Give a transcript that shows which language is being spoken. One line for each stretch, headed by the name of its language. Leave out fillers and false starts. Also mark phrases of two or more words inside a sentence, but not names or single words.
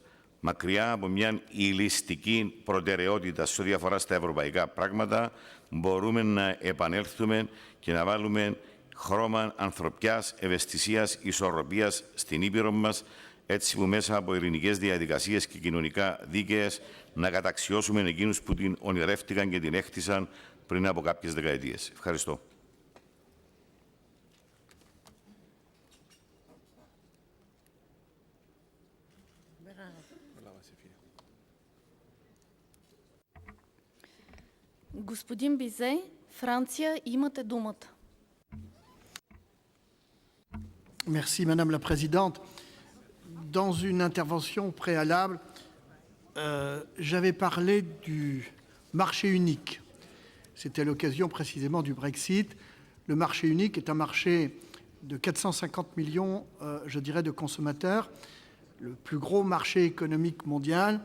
Greek: Μακριά από μια υλιστική προτεραιότητα σε ό,τι αφορά στα ευρωπαϊκά πράγματα, μπορούμε να επανέλθουμε και να βάλουμε χρώμα ανθρωπιάς, ευαισθησίας, ισορροπίας στην Ήπειρο μας, έτσι που μέσα από ειρηνικές διαδικασίες και κοινωνικά δίκαιες να καταξιώσουμε εκείνους που την ονειρεύτηκαν και την έχτισαν πριν από κάποιες δεκαετίες. Ευχαριστώ.
Bulgarian: Господин Бизе, Франция, имате думата.
French: Merci, Madame la Présidente. Dans une intervention préalable, j'avais parlé du marché unique. C'était l'occasion précisément du Brexit. Le marché unique est un marché de 450 millions, je dirais, de consommateurs, le plus gros marché économique mondial.